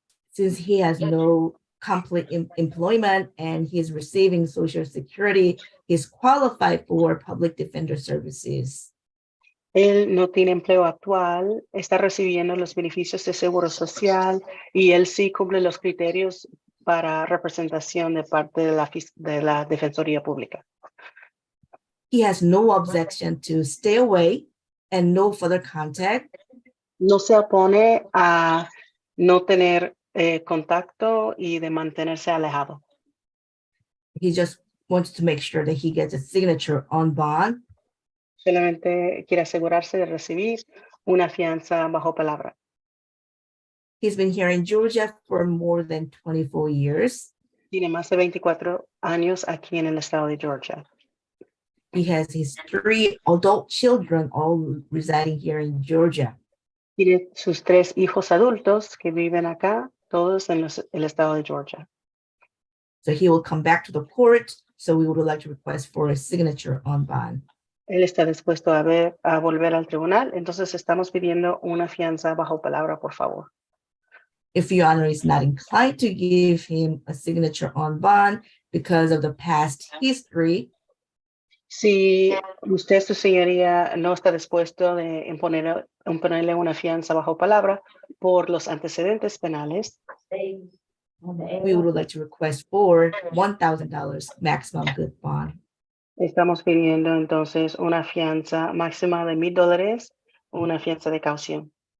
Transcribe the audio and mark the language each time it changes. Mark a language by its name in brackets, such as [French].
[English] Since he has no complete employment and he is receiving Social Security, he is qualified for public defender services. [Spanish] Él no tiene empleo actual, está recibiendo los beneficios de seguro social y él sí cumple los criterios para representación de parte de la Defensoría Pública. [English] He has no objection to stay away and no further contact. [Spanish] No se opone a no tener contacto y de mantenerse alejado. [English] He just wants to make sure that he gets a signature on bond. [Spanish] Solamente quiere asegurarse de recibir una fianza bajo palabra. [English] He's been here in Georgia for more than 24 years. [Spanish] Tiene más de 24 años aquí en el estado de Georgia. [English] He has his 3 adult children all residing here in Georgia. [Spanish] Tiene sus 3 hijos adultos que viven acá, todos en el estado de Georgia. [English] So he will come back to the court. So we would like to request for a signature on bond. [Spanish] Él está dispuesto a volver al tribunal, entonces estamos pidiendo una fianza bajo palabra, por favor. [English] If Your Honor is not inclined to give him a signature on bond because of the past history, [Spanish] Si usted, su señoría, no está dispuesto de imponerle una fianza bajo palabra por los antecedentes penales, [English] we would like to request for $1,000 maximum good bond. [Spanish] estamos pidiendo entonces una fianza máxima de $1,000, una fianza de caución.